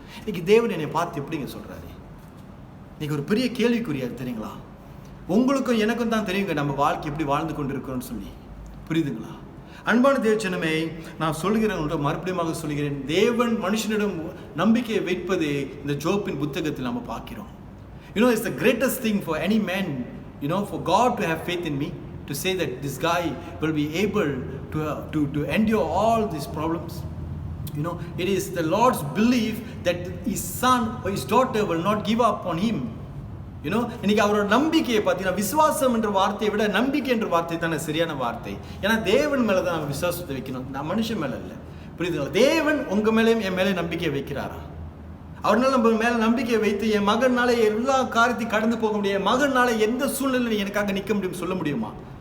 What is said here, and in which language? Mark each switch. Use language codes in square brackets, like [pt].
[ta] இன்னைக்கு தேவன் என்னை பார்த்து எப்படிங்க சொல்றாரு? இன்னைக்கு ஒரு பெரிய கேள்விக்குறியா தெரியுங்களா? உங்களுக்கும் எனக்கும் தான் தெரியுங்க நம்ம வாழ்க்கை எப்படி வாழ்ந்து கொண்டு இருக்கிறோம்னு சொல்லி, புரியுதுங்களா? அன்பான தேவச்சனமே, நான் சொல்கிறேன், மறுபடியும் சொல்கிறேன், தேவன் மனுஷனிடம் நம்பிக்கையை வைப்பது இந்த ஜோப்பின் புத்தகத்தில் நம்ம பார்க்கிறோம். [en] It's the greatest thing for any man, for God to have faith in me, to say that this guy will be able to endure all these problems. It is the Lord's belief that his son or his daughter will not give up on him. [ta] இன்னைக்கு அவரோட நம்பிக்கையை பார்த்தீங்கன்னா, விசுவாசம் என்ற வார்த்தையை விட நம்பிக்கை என்ற வார்த்தை தானே சரியான வார்த்தை. ஏன்னா தேவன் மேலே தான் நம்ம விசுவாசத்தை வைக்கணும், நான் மனுஷன் மேலே இல்லை, புரியுதுங்களா? தேவன் உங்க மேலேயும் என் மேலே நம்பிக்கை வைக்கிறாரா? அவர்னால நம்ம மேலே நம்பிக்கை வைத்து என் மகனால எல்லா காரியத்தையும் கடந்து போக முடியும், என் மகனால எந்த சூழ்நிலையில் எனக்காக நிற்க முடியும் சொல்ல முடியுமா?